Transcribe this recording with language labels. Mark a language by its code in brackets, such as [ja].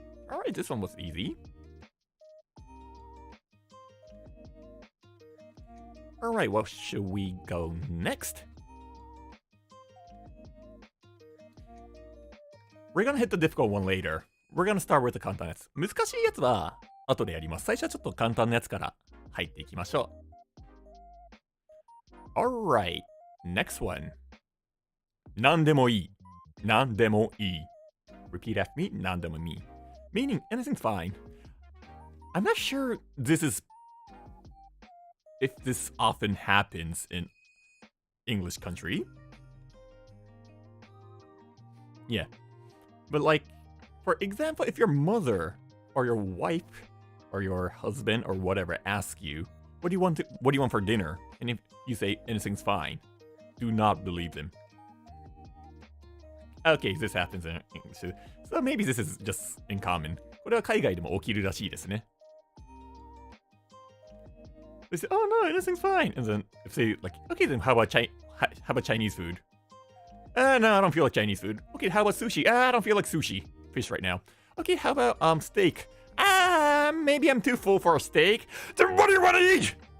[en] All right, this one was easy. Alright, well, should we go next? We're gonna hit the difficult one later. We're gonna start with the [ja] 簡単なやつ。難しいやつは後でやります。最初はちょっと簡単なやつから入っていきましょう。 [en] Alright, next one. [ja] 何でもいい。何でもいい。 [en] Repeat after me, [ja] 何でもいい。 [en] Meaning, anything's fine. I'm not sure if this often happens in English country. Yeah. But like, for example, if your mother or your wife or your husband or whatever asks you, what do you want for dinner? And if you say anything's fine, do not believe them. Okay, this happens in English too. So maybe this is just in common. [ja] これは海外でも起きるらしいですね。 [en] They say, oh no, anything's fine. And then if they like, okay, then how about Chinese food? No, I don't feel like Chinese food. Okay, how about sushi? I don't feel like sushi. Fish right now. Okay, how about steak? Maybe I'm too full for a steak. Then what do you want to eat?